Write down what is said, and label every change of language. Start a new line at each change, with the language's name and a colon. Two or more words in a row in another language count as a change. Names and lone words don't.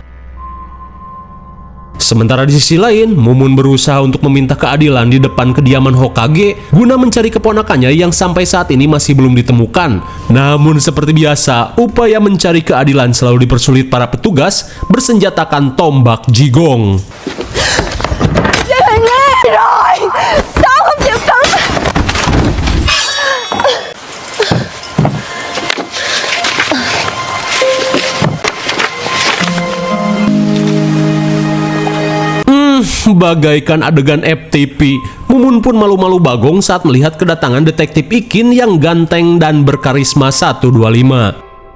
Indonesian: Sementara di sisi lain, Mumun berusaha untuk meminta keadilan di depan kediaman Hokage guna mencari keponakannya yang sampai saat ini masih belum ditemukan. Namun seperti biasa, upaya mencari keadilan selalu dipersulit para petugas bersenjatakan tombak jigong.
Vietnamese: Jangan rồi. Sao không chịu cứng?
Indonesian: Bagaikan adegan FTP, Mumun pun malu-malu bagong saat melihat kedatangan detektif Ikin yang ganteng dan berkarisma 125.